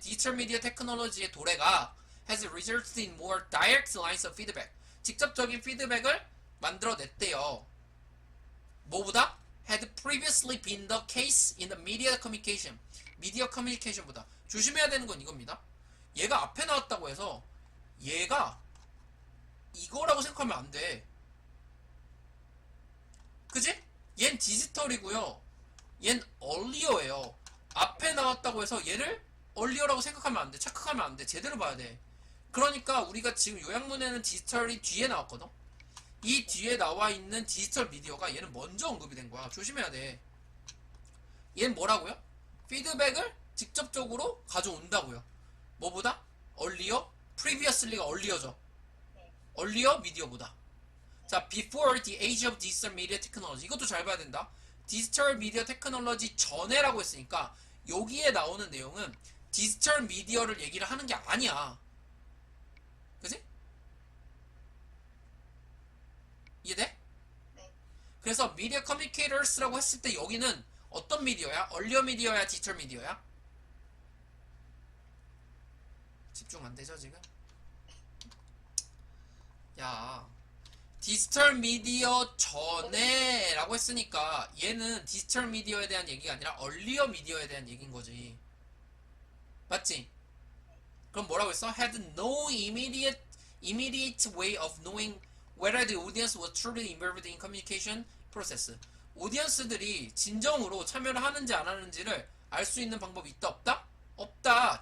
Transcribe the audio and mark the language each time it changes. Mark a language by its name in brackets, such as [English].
[Korean] 디지털 미디어 테크놀로지의 도래가 [English] has resulted in more direct lines of feedback. [Korean] 직접적인 피드백을 만들어냈대요. 뭐보다? [English] had previously been the case in the media communication. [Korean] 미디어 커뮤니케이션보다. 조심해야 되는 건 이겁니다. 얘가 앞에 나왔다고 해서 얘가 이거라고 생각하면 안 돼. 그지? 얜 디지털이고요. 얜 얼리어예요. 앞에 나왔다고 해서 얘를 얼리어라고 생각하면 안 돼. 착각하면 안 돼. 제대로 봐야 돼. 그러니까 우리가 지금 요약문에는 디지털이 뒤에 나왔거든. 이 뒤에 나와 있는 디지털 미디어가 얘는 먼저 언급이 된 거야. 조심해야 돼. 얘는 뭐라고요? 피드백을 직접적으로 가져온다고요. 뭐보다? 얼리어? previously가 얼리어죠. 얼리어 미디어보다. [English] 자, before the age of digital media technology. [Korean] 이것도 잘 봐야 된다. 디지털 미디어 테크놀로지 전에라고 했으니까 여기에 나오는 내용은 디지털 미디어를 얘기를 하는 게 아니야. 그지? 이해돼? 네. 그래서 미디어 커뮤니케이터스라고 했을 때 여기는 어떤 미디어야? 얼리어 미디어야? 디지털 미디어야? 집중 안 되죠 지금? 야, 디지털 미디어 전에 라고 했으니까 얘는 디지털 미디어에 대한 얘기가 아니라 얼리어 미디어에 대한 얘기인 거지. 맞지? 그럼 뭐라고 했어? [English] had no immediate way of knowing whether the audience was truly involved in communication process. [Korean] 오디언스들이 진정으로 참여를 하는지 안 하는지를 알 수 있는 방법이 있다 없다? 없다.